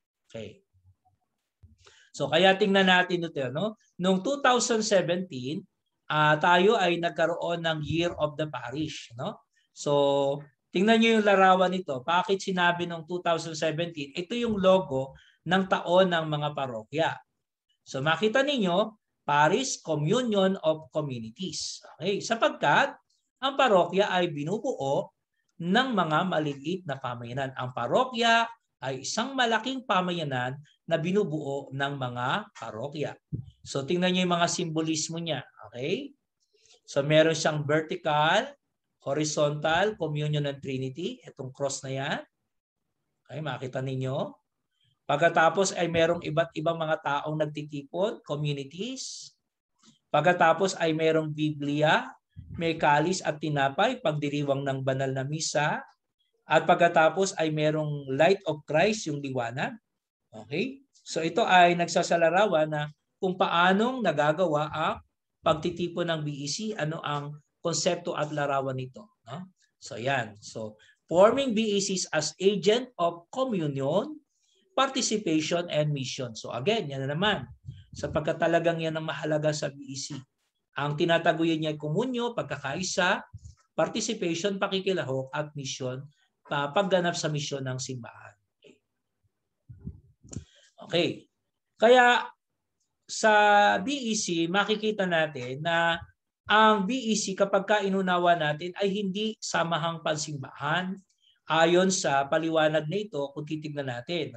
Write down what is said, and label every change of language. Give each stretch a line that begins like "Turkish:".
Filipino: Okay. So kaya tingnan natin ito, no? Noong 2017, tayo ay nagkaroon ng Year of the Parish, no? So tingnan niyo yung larawan nito. Bakit sinabi noong 2017? Ito yung logo ng taon ng mga parokya. So makita ninyo, Parish Communion of Communities. Okay, sapagkat ang parokya ay binubuo ng mga maliliit na pamayanan. Ang parokya ay isang malaking pamayanan na binubuo ng mga parokya. So tingnan niyo yung mga simbolismo niya. Okay? So meron siyang vertical, horizontal, communion and Trinity. Itong cross na yan. Okay, makita ninyo. Pagkatapos ay merong iba't ibang mga taong nagtitipon, communities. Pagkatapos ay merong Biblia, may kalis at tinapay, pagdiriwang ng banal na misa. At pagkatapos ay merong light of Christ, yung liwanag. Okay? So ito ay nagsasalarawan na kung paanong nagagawa ang pagtitipon ng BEC, ano ang konsepto at larawan nito. No? So yan.
English: So forming BECs as agent of communion, participation, and mission.
Filipino: So again, yan na naman. Sapagkat talagang yan ang mahalaga sa BEC. Ang tinataguyod niya ay komunyo, pagkakaisa, participation, pakikilahok, at mission, pagganap sa misyon ng simbahan. Okay. Kaya sa BEC, makikita natin na ang BEC kapag ka inunawa natin ay hindi samahang pansimbahan ayon sa paliwanag na ito kung titignan natin.